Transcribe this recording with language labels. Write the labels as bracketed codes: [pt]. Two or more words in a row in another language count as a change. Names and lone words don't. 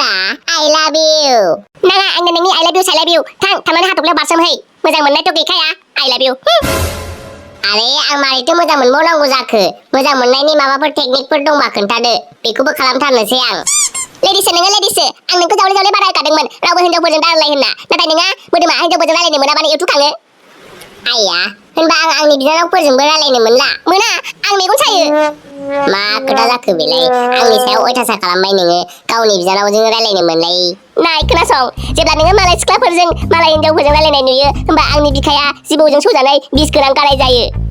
[en] I love you [brx] नाङा आंनो नोंनि [en] I love you I love you [brx] थां थांनानै हाथफ्लायाव बारसोमहै मोजां मोननायथ' गैखाया [en] I love you [brx] आरे आं मारैथो मोजां मोनबावनांगौ जाखो मोजां मोननायनि माबाफोर टेकनिकफोर दंबा खोन्थादो बेखौबो खालामथारनोसै आं लेडिसो नोङो लेडिसो आं नोंखौ जावले जावले बारा होखादोंमोन रावबो हिनजावफोरजों दारायलाय होनना नाथाय नोंहा मोदोमा हिनजावफोरजों रायलायनो मोनाबानो एवथुखाङो आइया होनबा आं आंनि बिनानावफोरजोंबो रायलायनो मोनला मोना आं मेगन सायो मा खोथा जाखो बेलाय आंनि सायाव अयथासार खालामबाय नोङो गावनि बिनानावजों रायलायनो मोनलाय नाय खोनासं जेब्ला नोङो मालाय सिख्लाफोरजों मालाय हिनजावफोरजों रायलायनाय नुयो होनबा आंनि बिखाया जिबौजों सौजानाय बिस गोनां गाराय जायो